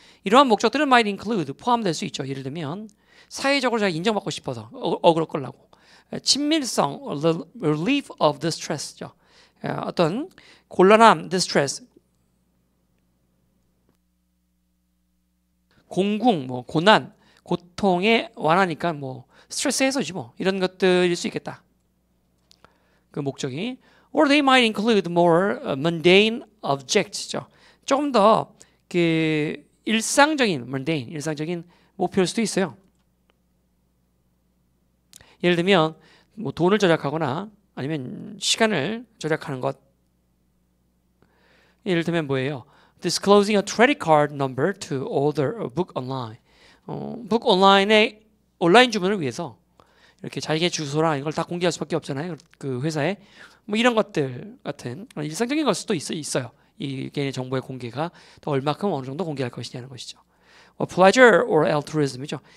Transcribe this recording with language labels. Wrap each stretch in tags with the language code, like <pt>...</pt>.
<ko>이러한 목적들은</ko> <en>might include,</en> <ko>포함될 수 있죠. 예를 들면 사회적으로 잘 인정받고 싶어서 어그로 끌라고, 친밀성,</ko> <en>relief of the stress</en> <ko>죠. 어떤 곤란함, distress, 공궁, 뭐 고난, 고통에 완하니까 뭐 스트레스 해소지 뭐 이런 것들일 수 있겠다. 그 목적이.</ko> <en>Or they might include more mundane objects죠.</en> <ko>조금 더 그 일상적인 mundane, 일상적인 목표일 수도 있어요. 예를 들면 뭐 돈을 절약하거나 아니면 시간을 절약하는 것. 예를 들면 뭐예요?</ko> <en>Disclosing a credit card number to order a book online.</en> <ko>북 온라인의 온라인 주문을 위해서 이렇게 자기의 주소랑 이걸 다 공개할 수밖에 없잖아요. 그 회사에 뭐 이런 것들 같은 일상적인 걸 수도 있어요. 이 개인의 정보의 공개가 또 얼마큼 어느 정도 공개할 것이냐는 것이죠.</ko> <en>pleasure or altruism이죠.</en>